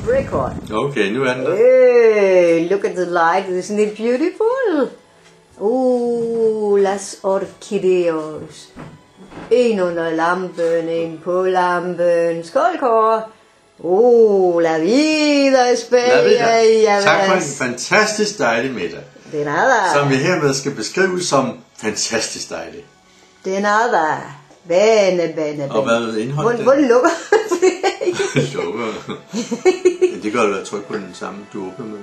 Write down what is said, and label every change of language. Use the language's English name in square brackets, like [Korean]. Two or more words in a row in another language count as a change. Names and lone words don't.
[Danish] kort. Okay, nu er den der. [English] Hey, look at the light, isn't it beautiful? [Spanish] Las orquídeos. [Danish] En under lampen, en på lampen. Skål, Kåre. [Spanish] La vida es bella. [Danish] Tak for en fantastisk dejlig middag. [Spanish] De nada. [Danish] Som vi hermed skal beskrive som fantastisk dejlig. [Spanish] De nada. Bene. [Danish] Og hvad indholdt det? Hvordan lukker Lukker. Det gør du at trykke på den samme, du åbner med.